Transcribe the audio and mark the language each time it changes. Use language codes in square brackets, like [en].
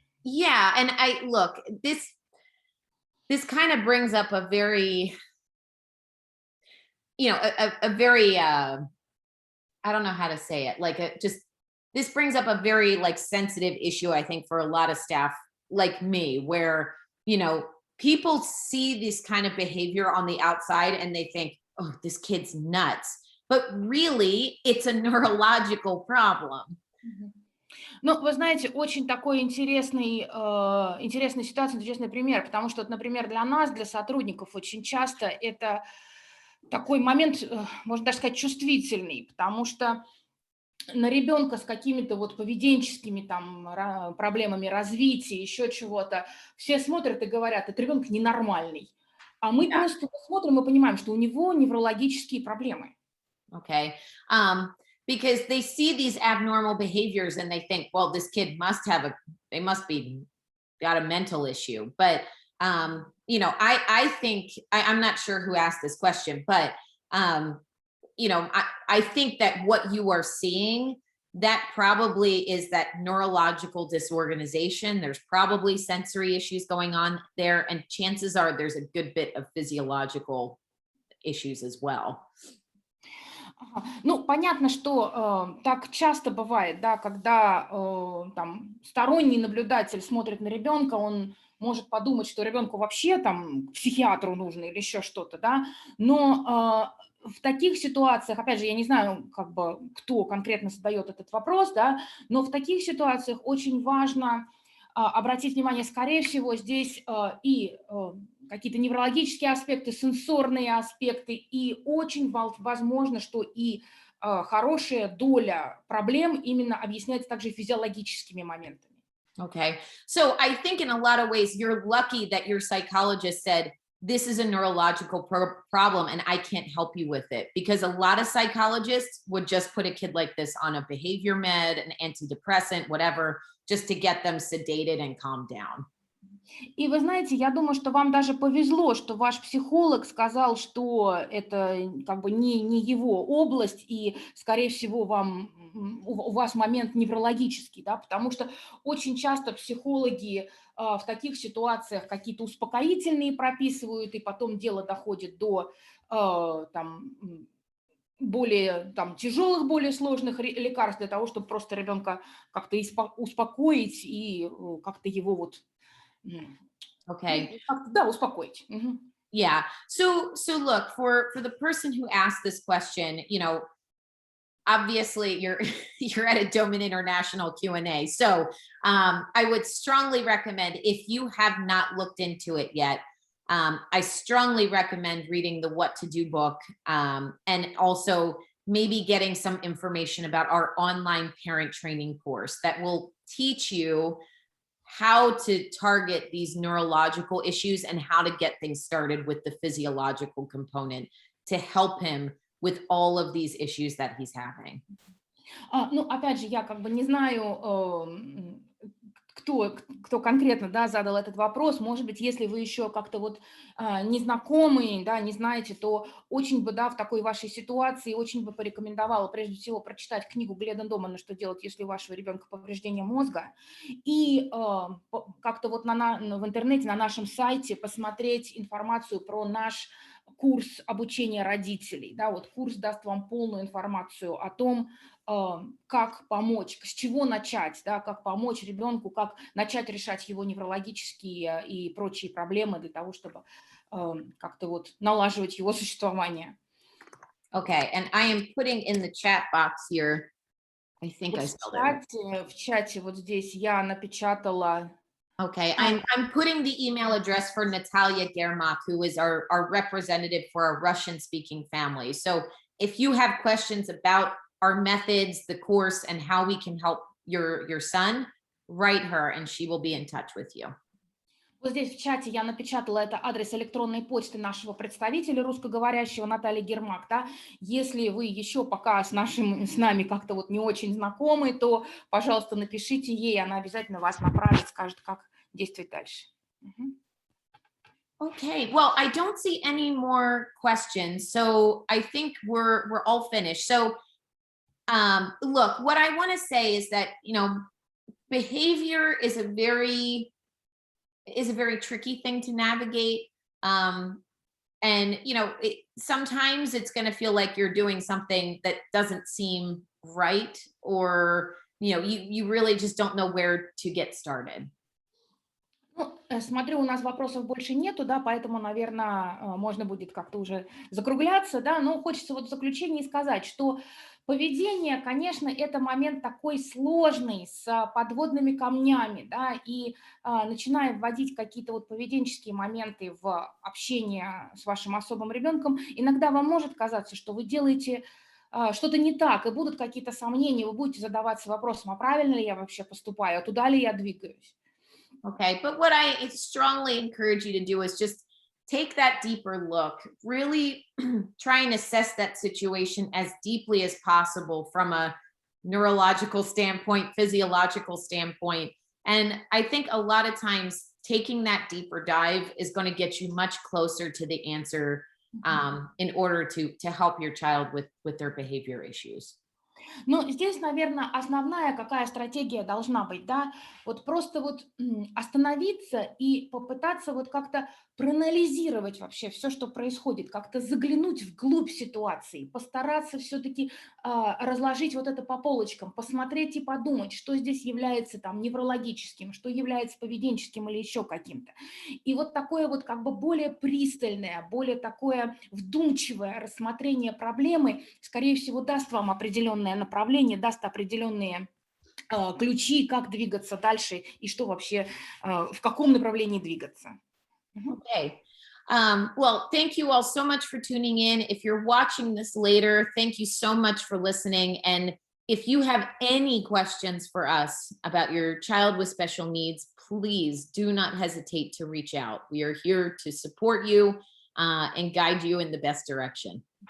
[en] Yeah, and this kind of brings up a very, a very I don't know how to say it, this brings up a very sensitive issue, I think, for a lot of staff like me, where, people see this kind of behavior on the outside and they think, oh, this kid's nuts. But really, it's a neurological problem. [ru] Ну, вы знаете, очень такой интересная ситуация, интересный пример, потому что, например, для нас, для сотрудников, очень часто это такой момент, можно даже сказать, чувствительный, потому что на ребенка с какими-то вот поведенческими там проблемами развития, еще чего-то, все смотрят и говорят, этот ребенок ненормальный. А мы просто смотрим и понимаем, что у него неврологические проблемы. [en] Okay. Because they see these abnormal behaviors and they think, well, this kid they must be got a mental issue. But, I think, I'm not sure who asked this question, but, I think that what you are seeing, that probably is that neurological disorganization. There's probably sensory issues going on there. And chances are there's a good bit of physiological issues as well. [ru] Ну, понятно, что так часто бывает, да, когда там сторонний наблюдатель смотрит на ребенка, он может подумать, что ребенку вообще там к психиатру нужно или еще что-то, да, но в таких ситуациях, опять же, я не знаю, как бы, кто конкретно задает этот вопрос, да, но в таких ситуациях очень важно обратить внимание, скорее всего, здесь и какие-то неврологические аспекты, сенсорные аспекты, и очень возможно, что и хорошая доля проблем именно объясняется также физиологическими моментами. [en] Okay. So I think in a lot of ways, you're lucky that your psychologist said, this is a neurological problem and I can't help you with it. Because a lot of psychologists would just put a kid like this on a behavior med, an antidepressant, whatever, just to get them sedated and calmed down. [ru] И вы знаете, я думаю, что вам даже повезло, что ваш психолог сказал, что это как бы не его область, и, скорее всего, у вас момент неврологический, да, потому что очень часто психологи в таких ситуациях какие-то успокоительные прописывают, и потом дело доходит до там более там тяжелых, более сложных лекарств для того, чтобы просто ребенка как-то успокоить и как-то его вот, [en] Okay. [ru] да, успокоить. [en] Yeah. So look, for the person who asked this question, obviously you're you're at a Doman International Q&A. So I would strongly recommend, if you have not looked into it yet, I strongly recommend reading the What to Do book, and also maybe getting some information about our online parent training course that will teach you how to target these neurological issues and how to get things started with the physiological component to help him with all of these issues that he's having. [ru] Ну, опять же, я как бы не знаю, кто конкретно, да, задал этот вопрос. Может быть, если вы еще как-то вот не знакомы, да, не знаете, то очень бы, да, в такой вашей ситуации очень бы порекомендовала прежде всего прочитать книгу Гледа Домана «Что делать, если у вашего ребенка повреждение мозга», и как-то вот в интернете, на нашем сайте посмотреть информацию про наш курс обучения родителей. Да, вот курс даст вам полную информацию о том, как помочь, с чего начать, да, как помочь ребенку, как начать решать его неврологические и прочие проблемы для того, чтобы как-то вот налаживать его существование. [en] Okay, and I am putting in the chat box here. I think [ru] Вот [en] I spelled it right. [ru] в чате вот здесь я напечатала. [en] Okay, I'm putting the email address for Natalia Germak, who is our representative for our Russian-speaking family. So if you have questions about our methods, the course, and how we can help your son, write her and she will be in touch with you. [ru] Вот здесь в чате я напечатала это адрес электронной почты нашего представителя русскоговорящего Натальи Гермак. Да? Если вы еще пока с нами как-то вот не очень знакомы, то, пожалуйста, напишите ей, она обязательно вас направит, скажет, как действовать дальше. [en] Okay, well, I don't see any more questions, so I think we're all finished. So, look, what I want to say is that behavior is a very tricky thing to navigate. And sometimes it's going to feel like you're doing something that doesn't seem right, or you really just don't know where to get started. [ru] Ну, смотрю, у нас вопросов больше нету, да, поэтому, наверное, можно будет как-то уже закругляться, да, но хочется вот в заключении сказать, что поведение, конечно, это момент такой сложный, с подводными камнями, да, и начиная вводить какие-то вот поведенческие моменты в общение с вашим особым ребенком, иногда вам может казаться, что вы делаете что-то не так, и будут какие-то сомнения, вы будете задаваться вопросом, а правильно ли я вообще поступаю, а туда ли я двигаюсь. [en] Okay, but what I strongly encourage you to do is just take that deeper look, really try and assess that situation as deeply as possible from a neurological standpoint, physiological standpoint. And I think a lot of times taking that deeper dive is going to get you much closer to the answer, in order to help your child with their behavior issues. [ru] Но здесь, наверное, основная какая стратегия должна быть, да, вот просто вот остановиться и попытаться вот как-то проанализировать вообще все, что происходит, как-то заглянуть вглубь ситуации, постараться все-таки разложить вот это по полочкам, посмотреть и подумать, что здесь является там неврологическим, что является поведенческим или еще каким-то. И вот такое вот как бы более пристальное, более такое вдумчивое рассмотрение проблемы, скорее всего, даст вам определенное направление, даст определенные ключи, как двигаться дальше и что вообще, в каком направлении двигаться. [en] Okay. Well, thank you all so much for tuning in. If you're watching this later, thank you so much for listening. And if you have any questions for us about your child with special needs, please do not hesitate to reach out. We are here to support you, and guide you in the best direction.